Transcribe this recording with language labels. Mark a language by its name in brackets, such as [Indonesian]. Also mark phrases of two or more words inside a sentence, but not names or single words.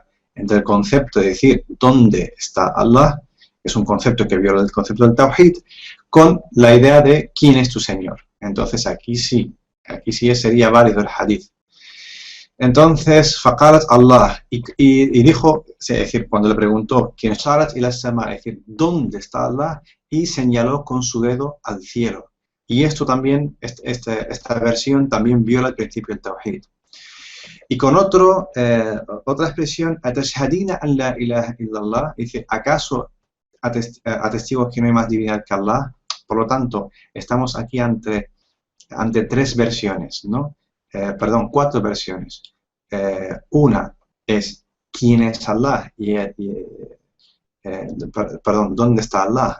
[Spanish] Entre el concepto de decir ¿dónde está Allah? Que es un concepto que viola el concepto del Tawhid, con la idea de ¿quién es tu Señor? Entonces aquí sí sería válido el hadith. Entonces, [Arabic] فقالت الله, [Spanish] y dijo, es decir, cuando le preguntó quién es [Arabic] أشارت إلى السماء, [Spanish] es decir, ¿dónde está Allah? Y señaló con su dedo al cielo. Y esto también, esta versión también viola el principio del Tawhid. Y con otra expresión, [Arabic] أتشهدين أن لا إله إلا الله, [Spanish] dice, ¿acaso atestiguas que no hay más divinidad que Allah? Por lo tanto, estamos aquí ante tres versiones, ¿no? Cuatro versiones. Una es ¿quién es Allah? ¿Dónde está Allah?